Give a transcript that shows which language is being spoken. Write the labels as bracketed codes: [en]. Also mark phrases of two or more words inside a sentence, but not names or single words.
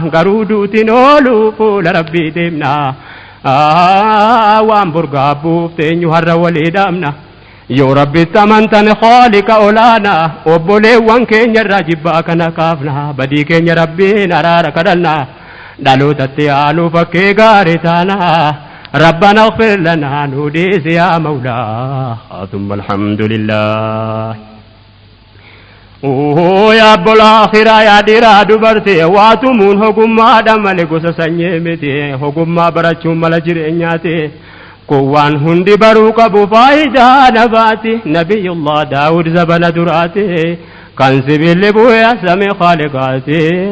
[om] Garuu duutiin oolu fuula Rabbii deemna. Aa, waan burgaabbuuf teenyu har'a walii dhaabna. Yoo Rabbitti amantan Khaalika olaana, obboleewwan keenya irraa jibbaa kana kaafna. Badii keenya Rabbiin araara kadhanna. Dhalootatti aanuu fakkee gaarii taana. [ar] ربنا اغفر لنا نوديس يا مولا ثم الحمد لله. [om] Yaa obbola akhiraa yaa dhiiraa dubartii waa tumuun hogummaa dhamale gosa sanyii miti hogummaa barachuun mala jireenyaati. Kun waan hundi baruu qabu faayidaa nafaati. Nabiyullah Daawud zabana duraati kan sibiilli bu'ee asame Khaaliqaati.